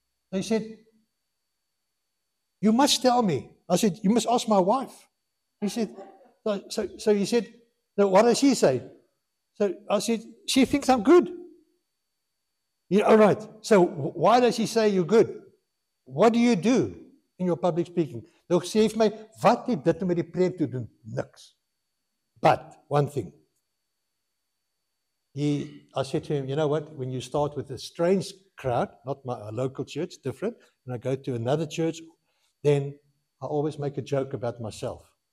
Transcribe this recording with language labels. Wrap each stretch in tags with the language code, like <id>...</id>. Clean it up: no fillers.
<en>They said, you must tell me. I said, you must ask my wife. He said, so he said, no, what does she say? So I said, she thinks I'm good. Yeah, all right. So why does she say you're good? What do you do in your public speaking?</en> <af>Nou sê vir my, wat het dit met die preek te doen?</af> <en>Niks. But one thing. I said to him, you know what? When you start with a strange crowd, not a local church, different, and I go to another church, then I always make a joke about myself.</en>